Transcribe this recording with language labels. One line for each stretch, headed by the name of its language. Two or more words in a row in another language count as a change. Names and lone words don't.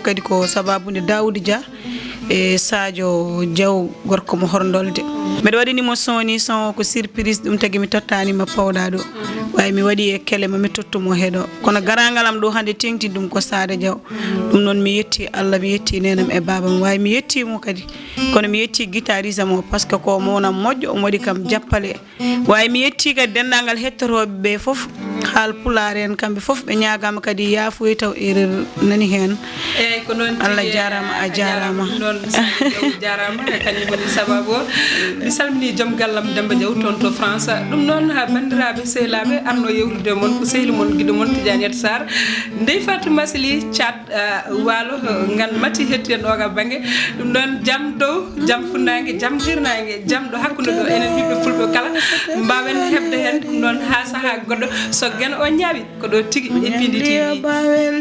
Fula: kadi ko sababude Daoud Dia e Sadio Diaw gorko mo horndolde mbeɗa waɗinimo son ko surprise ɗum tagui mi tottanima pawɗa ɗo way mi waɗi e kelema mi tottumo heeɗo kono garangal am ɗo hande tengti ɗum ko Sadio Diaw ɗum noon mi yetti Allah mi yetti nenam e babam way mi yettimo kadi kono mi yetti guitariste mo
French: par ce que
Fula: ko monam moƴƴo omo waɗi kam jappale way mi yetti kadi dendagal hettotoɓe ɓe foof haal pulaar en kamɓe fof ɓe ñagama kadi yaafoy taw erreur nani hen eyyi ko noon Allah jarama a jarama noon jarama kañum woni sababu o mi salmini joom gallam Demba Diaw toon to France ɗum noon ha bandiraɓe sehlaɓe arno yewtude moon ko sehli moon guiɗo moon Tidianiet Sarr Ndeye Fatou Masly Thiat Walo gan mati hetti en oga banggue ɗum noon jaam dow jaam funnague jaam hirnague jaam ɗo hakkude ɗo enen ɓiɓɓe fulɓe kala mbawen hebde hen ɗum noon ha saaha goɗɗo so gueno o ñaawi ko ɗo tigui e Piindi TV